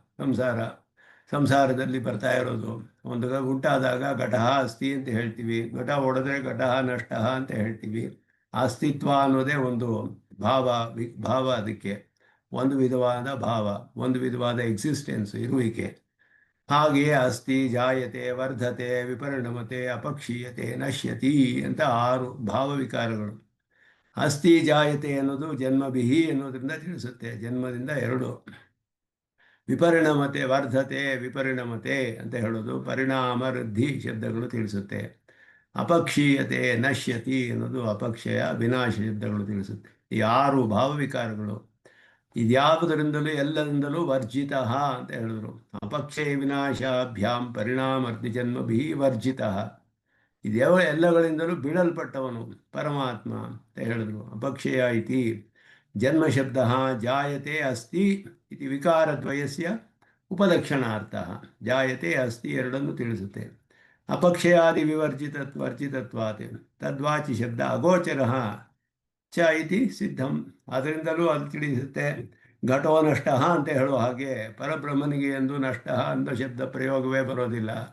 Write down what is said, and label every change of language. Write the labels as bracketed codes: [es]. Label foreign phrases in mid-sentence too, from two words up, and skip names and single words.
[kn] ಸಂಸಾರದಲ್ಲಿ ಬರ್ತಾ ಇರೋದು. ಒಂದು ಉಂಟಾದಾಗ [sa] ಘಟಃ ಅಸ್ಥಿ [kn] ಅಂತ ಹೇಳ್ತೀವಿ. ಘಟ ಒಡೆದ್ರೆ [sa] ಘಟಃ ನಷ್ಟ [kn] ಅಂತ ಹೇಳ್ತೀವಿ. ಅಸ್ತಿತ್ವ ಅನ್ನೋದೇ ಒಂದು ಭಾವ. ಅದಕ್ಕೆ ಒಂದು ವಿಧವಾದ ಭಾವ, ಒಂದು ವಿಧವಾದ ಎಕ್ಸಿಸ್ಟೆನ್ಸ್, ಇರುವಿಕೆ. [sa] ಹಾಗೆಯೇ ಅಸ್ಥಿ ಜಾಯತೆ ವರ್ಧತೆ ವಿಪರಿಣಮತೆ ಅಪಕ್ಷೀಯತೆ ನಶ್ಯತಿ [kn] ಅಂತ 6 ಭಾವವಿಕಾರಗಳು. [sa] ಅಸ್ಥಿ ಜಾಯತೆ [kn] ಅನ್ನೋದು ಜನ್ಮಭಿಹಿ ಅನ್ನೋದ್ರಿಂದ ತಿಳಿಸುತ್ತೆ. ಜನ್ಮದಿಂದ 2. [sa] ವಿಪರಿಣಮತೆ ವರ್ಧತೆ ವಿಪರಿಣಮತೆ [kn] ಅಂತ ಹೇಳೋದು ಪರಿಣಾಮ ವೃದ್ಧಿ ಶಬ್ದಗಳು ತಿಳಿಸುತ್ತೆ. [sa] ಅಪಕ್ಷೀಯತೆ ನಶ್ಯತಿ [kn] ಅನ್ನೋದು ಅಪಕ್ಷಯ ವಿನಾಶ ಶಬ್ದಗಳು ತಿಳಿಸುತ್ತೆ. ಈ 6 ಭಾವವಿಕಾರಗಳು ಇದ್ಯಾವುದರಿಂದಲೂ ಎಲ್ಲರಿಂದಲೂ ವರ್ಜಿತ ಅಂತ ಹೇಳಿದ್ರು. [sa] ಅಪಕ್ಷಯ ವಿನಾಶಾಭ್ಯಾಂ ಪರಿಣಾಮರ್ಧಿ ಜನ್ಮಭಿ ವರ್ಜಿತ. [kn] ಇದ್ಯಾವ ಎಲ್ಲಗಳಿಂದಲೂ ಬಿಡಲ್ಪಟ್ಟವನು ಪರಮಾತ್ಮ ಅಂತ ಹೇಳಿದ್ರು. [sa] ಅಪಕ್ಷಯ ಇತಿ ಜನ್ಮಶಬ್ದ ಜಾಯತೆ ಅಸ್ತಿ ಇತಿ ವಿಕಾರದ್ವಯಸ್ಯ ಉಪಲಕ್ಷಣಾರ್ಥ. ಜಾಯತೆ ಅಸ್ತಿ [kn] ಎರಡನ್ನು ತಿಳಿಸುತ್ತೆ. [sa] ಅಪಕ್ಷಯಾದಿ ವರ್ಜಿತತ್ವಾತ್ ತದ್ವಾಚಿ ಶಬ್ದ ಅಗೋಚರ ಚ ಇತಿ ಸಿದ್ಧಂ. [kn] ಅದರಿಂದಲೂ ಅದು ತಿಳಿಸುತ್ತೆ. [sa] ಘಟೋ ನಷ್ಟ [kn] ಅಂತ ಹೇಳುವ ಹಾಗೆ ಪರಬ್ರಹ್ಮನಿಗೆ ಎಂದು ನಷ್ಟ ಅಂತ ಶಬ್ದ ಪ್ರಯೋಗವೇ ಬರೋದಿಲ್ಲ.